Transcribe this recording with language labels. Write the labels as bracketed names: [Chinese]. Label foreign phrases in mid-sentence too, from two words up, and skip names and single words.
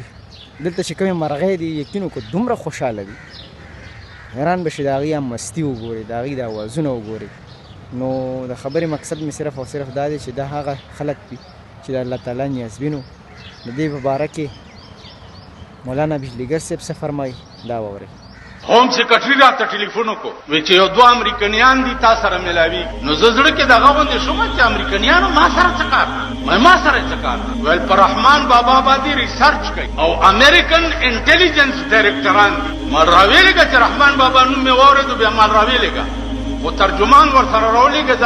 [Pashto] دلته چې کومې مرغۍ دي یقین وکړو دومره خوشحاله دي، حیران به شي د هغې هم مستي وګورئ، د هغې د اوازونه وګورئ. نو د خبرې مقصد مې صرف او صرف دا دی چې دا هغه خلک دي چې د الله تعالی نیازبینو. د دې په باره کې مولانا بجلیګر صاحب څه فرمایي دا واورئ. هوم سیکرټري رات ټیلیفون کو وې چې یو دوه امریکایان دي تا سره ملاوي نو زړه کې دغه باندې شوم چې امریکایانو ما سره څه کار ما سره څه کار ول پر رحمان بابا باندې ریسرچ کوي او [English] American intelligence [Pashto] ډایرکټران دي ما راویلګه چې رحمان بابا نو مې وره بیا ما راویلګه او ترجمان ور سره راولېګه د